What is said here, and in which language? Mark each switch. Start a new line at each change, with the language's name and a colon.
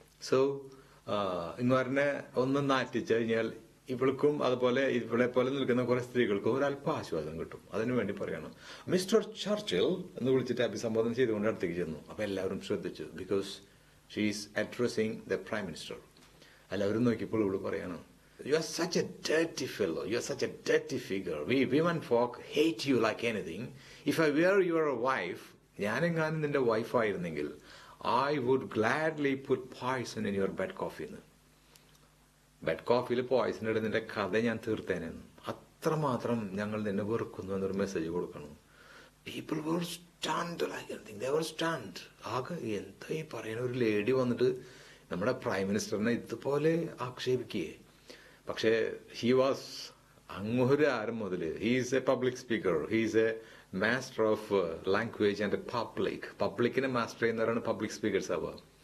Malayalam: So ഇങ്ങോരനെ ഒന്ന് നാറ്റിച്ചു കഴിഞ്ഞാൽ ഇവൾക്കും അതുപോലെ ഇവളെ പോലെ നിൽക്കുന്ന കുറെ സ്ത്രീകൾക്കും ഒരല്പം ആശ്വാസം കിട്ടും. അതിനുവേണ്ടി പറയണം മിസ്റ്റർ ചർച്ചിൽ എന്ന് വിളിച്ചിട്ട് അഭിസംബോധന ചെയ്തുകൊണ്ട് അടുത്തേക്ക് ചെന്നു. അപ്പൊ എല്ലാവരും ശ്രദ്ധിച്ചു,
English: Because she is addressing the prime minister.
Malayalam: എല്ലാവരും നോക്കിയപ്പോൾ ഇവള് പറയാണ്,
English: you are such a dirty fellow, you are such a dirty figure, we women folk hate you like anything. If I were your wife,
Malayalam: ഞാനെങ്ങാനും നിന്റെ വൈഫായിരുന്നെങ്കിൽ
English: I would gladly put poison in your bed coffee.
Malayalam: Bed കോഫിയിൽ Poisson ഇടുന്ന നിന്റെ കഥ ഞാൻ തീർത്തേനെന്ന്. അത്രമാത്രം ഞങ്ങൾ നിന്നെ വെറുക്കുന്നു എന്നൊരു മെസ്സേജ് കൊടുക്കണം.
English: People were stunned like anything, they were stunned.
Malayalam: ആകെ എന്താ ഈ പറയുന്ന, ഒരു ലേഡി വന്നിട്ട് നമ്മുടെ പ്രൈം മിനിസ്റ്ററിനെ ഇതുപോലെ ആക്ഷേപിക്കുകയെ.
English: പക്ഷേ he was
Malayalam: അങ്ങൊരു ആരം മുതൽ
English: he's a public speaker, he's a master of language and
Malayalam: പബ്ലിക്കിനെ master ചെയ്യുന്നവരാണ് പബ്ലിക് സ്പീക്കേഴ്സ് ആവുക.